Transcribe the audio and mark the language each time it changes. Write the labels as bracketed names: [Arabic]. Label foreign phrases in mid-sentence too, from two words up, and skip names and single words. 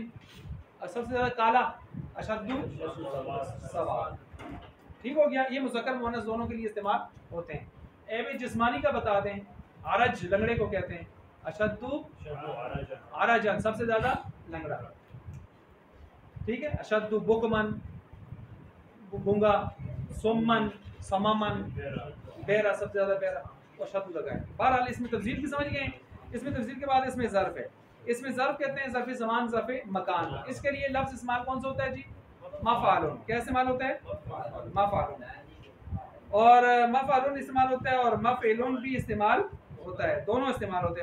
[Hindi] सबसे ज्यादा काला, [Arabic] أشد سوادا, [Hindi] ठीक हो गया। ये मुज़क्कर मुअन्नस दोनों के लिए इस्तेमाल होते हैं। ऐब जिस्मानी का बता दें, अरज लंगड़े को कहते हैं, [Arabic] أشد عرجا, [Hindi] सबसे ज्यादा लंगड़ा, ठीक है। [Arabic] أشد بكما, [Hindi] गूंगा, सुम्मन, सममन, बेरा, सबसे ज्यादा बेरा, और अशद्दु लगाए। बहरहाल इसमें तफसील भी समझ गए। इसमें तफसील के बाद इसमें ज़र्फ है। इसमें ज़र्फ कहते हैं ज़र्फ़ ज़मान, ज़र्फ़ मकान। इसके लिए लफ्ज़ इस्तेमाल कौन सा होता है जी? मफ़ालुन। क्या इस्तेमाल होता है? मफ़ालुन। और मफ़अलुन इस्तेमाल होता है और मफ़इलुन भी इस्तेमाल होता है, दोनों इस्तेमाल होते हैं।